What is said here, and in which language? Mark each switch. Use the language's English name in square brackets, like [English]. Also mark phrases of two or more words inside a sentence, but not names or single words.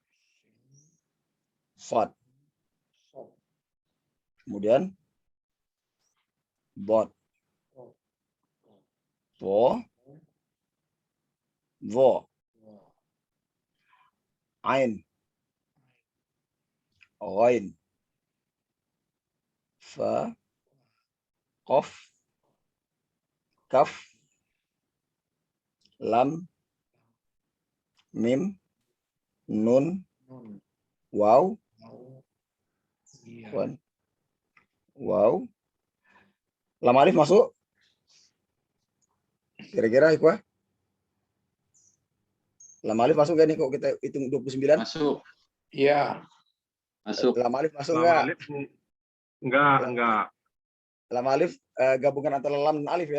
[Arabic] Sad. Kemudian bot, to, vo, ain, ghain, fa, qaf, kaf, lam, mim, nun, waw, waw. [Indonesian] Lam alif masuk? Kira-kira Ikhwah? Lam alif masuk gak nih kok kita hitung 29? Masuk. Iya. Masuk. Lam alif masuk Lam enggak? alif enggak. Lam alif gabungan antara lam dan alif ya.